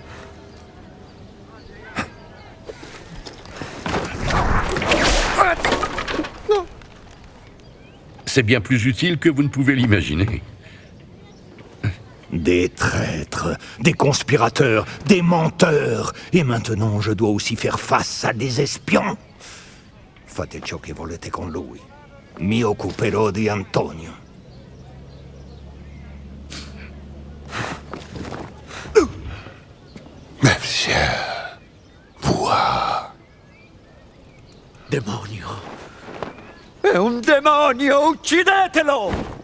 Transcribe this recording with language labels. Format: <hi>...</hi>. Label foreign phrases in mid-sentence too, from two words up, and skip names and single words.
<fr>C'est bien plus utile que vous ne pouvez l'imaginer. Des traîtres, des conspirateurs, des menteurs. Et maintenant, je dois aussi faire face à des espions.</fr> <it>Fate ciò che volete con lui. Mi occuperò di Antonio.</it> <fr>Monsieur, vois.</fr> <it>Demonio! È un demonio! Uccidetelo!</it>